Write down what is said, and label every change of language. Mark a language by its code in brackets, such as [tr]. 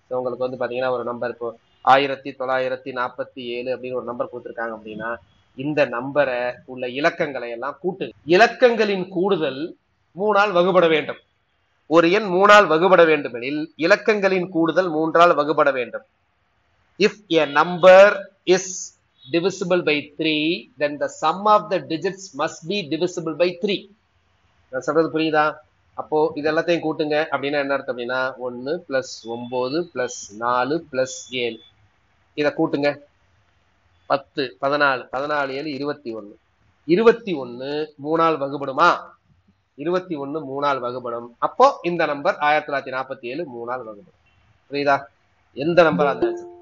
[ta] உங்களுக்கு வந்து பாத்தீங்கன்னா ஒரு நம்பர் இப்போ 1947 அப்படின்னு ஒரு நம்பர் கொடுத்துருக்காங்க அப்படின்னா, இந்த நம்பரை உள்ள இலக்கங்களை எல்லாம் கூட்டு. இலக்கங்களின் கூடுதல் 3ஆல் வகுபட வேண்டும். ஒரு எண் 3ஆல் வகுபட வேண்டுமெனில் இலக்கங்களின் கூடுதல் 3ஆல் வகுபட வேண்டும். [en] If a number is divisible by 3, then the sum of the digits must be divisible by 3. [ta] நான் சொல்றது புரியுதா? அப்போ இது எல்லாத்தையும் கூட்டுங்க அப்படின்னா என்ன அர்த்தம் அப்படின்னா 1 பிளஸ் 9 பிளஸ் 4 பிளஸ் 7 இதை கூட்டுங்க. 10 14 14 7 21. 21 3ஆல் வகுபடுமா? 21 3ஆல் வகுபடும். அப்போ இந்த நம்பர் 1947 3ஆல் வகுபடும். புரியுதா? எந்த நம்பர் இருந்தாச்சு.